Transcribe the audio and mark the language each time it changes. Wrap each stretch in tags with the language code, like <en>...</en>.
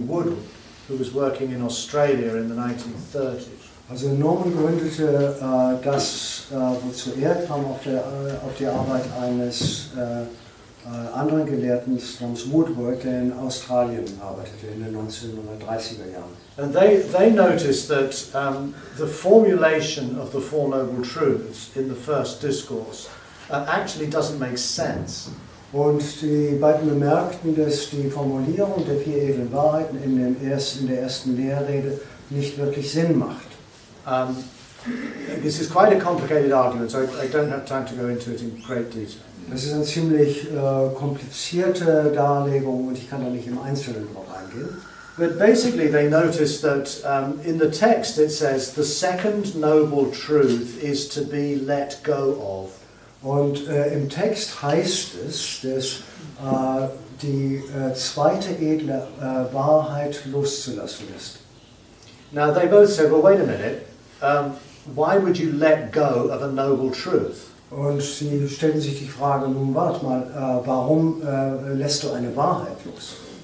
<en>Woodward, who was working in Australia in the 1930s.</en> <de>Also Norman gründete das, wozu kam, auf die Arbeit eines anderen Gelehrten namens Woodward, der in Australien arbeitete in den 1930er Jahren.</de> <en>And they noticed that the formulation of the Four Noble Truths in the first discourse actually doesn't make sense.</en> <de>Und die beiden bemerkten, dass die Formulierung der vier edlen Wahrheiten in der ersten Lehrrede nicht wirklich Sinn macht.</de> <en>This is quite a complicated argument, so I don't have time to go into it in great detail.</en> <de>Das ist eine ziemlich komplizierte Darlegung und ich kann da nicht im Einzelnen drauf eingehen.</de> <en>But basically they noticed that in the text it says the second noble truth is to be let go of.</en> <de>Und im Text heißt es, dass die zweite edle Wahrheit loszulassen ist.</de> <en>Now they both said, well, wait a minute, why would you let go of a noble truth?</en> <de>Und sie stellten sich die Frage, nun warte mal, warum lässt du eine Wahrheit los?</de>